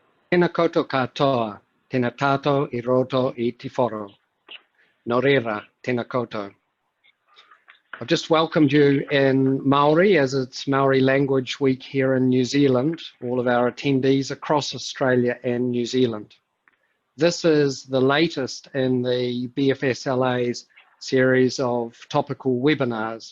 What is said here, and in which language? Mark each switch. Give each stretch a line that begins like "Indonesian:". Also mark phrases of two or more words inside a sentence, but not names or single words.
Māori: Tēnā koutou katoa, tēnā tātou I roto I te whoro. Nō reira, tēnā koutou.
English: I've just welcomed you in Maori, as it's Maori Language Week here in New Zealand, all of our attendees across Australia and New Zealand. This is the latest in the BFSLA's series of topical webinars.